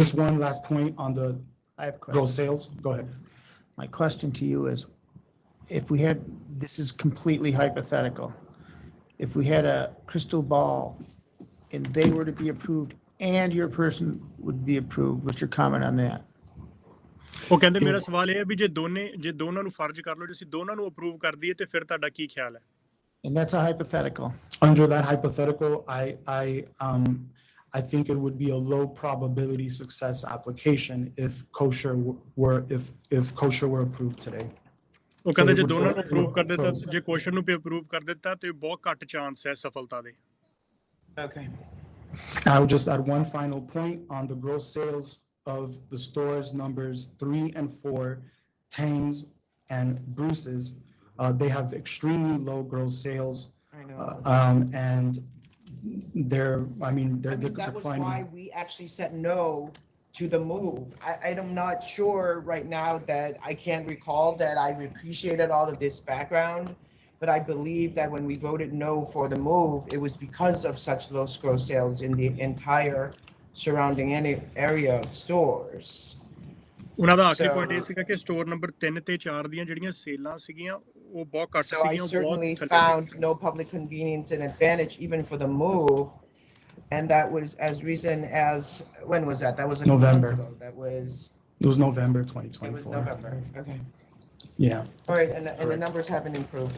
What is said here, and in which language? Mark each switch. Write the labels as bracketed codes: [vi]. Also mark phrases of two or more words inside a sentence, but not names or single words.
[en] Just one last point on the gross sales. Go ahead. My question to you is, if we had, this is completely hypothetical, if we had a crystal ball and they were to be approved and your person would be approved, what's your comment on that? [pa] ਉਹ ਕਹਿੰਦੇ ਮੇਰਾ ਸਵਾਲ ਇਹ ਹੈ ਵੀ ਜੇ ਦੋਨਾਂ ਨੂੰ ਫਰਜ਼ ਕਰ ਲਓ ਜੇ ਅਸੀਂ ਦੋਨਾਂ ਨੂੰ ਅਪਰੂਵ ਕਰ ਦਈਏ ਤੇ ਫਿਰ ਤੁਹਾਡਾ ਕੀ ਖਿਆਲ ਹੈ [en] And that's a hypothetical. Under that hypothetical, I think it would be a low probability success application if kosher were approved today. [pa] ਉਹ ਕਹਿੰਦੇ ਜੇ ਦੋਨਾਂ ਨੂੰ ਅਪਰੂਵ ਕਰ ਦਿੱਤਾ ਜੇ ਕੁਐਸਚਨ ਨੂੰ ਵੀ ਅਪਰੂਵ ਕਰ ਦਿੱਤਾ ਤੇ ਬਹੁਤ ਘੱਟ ਚਾਂਸ ਹੈ ਸਫਲਤਾ ਦੇ [en] Okay. I would just add one final point on the gross sales of the stores numbers 3 and 4, Tames and Bruce's. They have extremely low gross sales. I know. And they're That was declining. why we actually said no to the move. I'm not sure right now that I can't recall that I appreciated all of this background, but I believe that when we voted no for the move, it was because of such low gross sales in the entire surrounding area of stores. [pa] ਉਹਨਾਂ ਦਾ ਆਖਰੀ ਪੁਆਇੰਟ ਇਹ ਸੀਗਾ ਕਿ [en] store number [pa] 3 ਤੇ 4 ਦੀਆਂ ਜਿਹੜੀਆਂ ਸੇਲਾਂ ਸੀਗੀਆਂ ਉਹ ਬਹੁਤ ਘੱਟ [en] So I [pa] ਸੀਗੀਆਂ [en] certainly [pa] ਬਹੁਤ [en] found no public convenience and advantage even for the move. And that was as recent as, when was that? That was a couple November. months ago. That was, It was November it 2024. was November. Okay. Yeah. All right, and the numbers haven't improved.